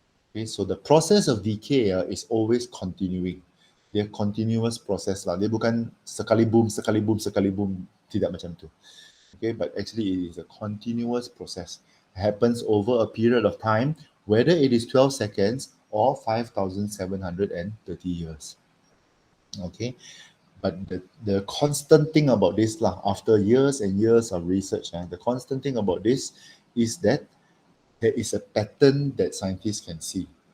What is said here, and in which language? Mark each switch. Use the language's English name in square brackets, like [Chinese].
[English] Okay, so the process of decay is always continuing. [Malay] Dia [English] continuous process [Malay] lah. Dia bukan sekali boom, tidak macam tu. [English] Okay, but actually it is a continuous process. It happens over a period of time, whether it is 12 seconds or 5,730 years. Okay, but the constant thing about this lah, after years and years of research, the constant thing about this is that there is a pattern that scientists can see.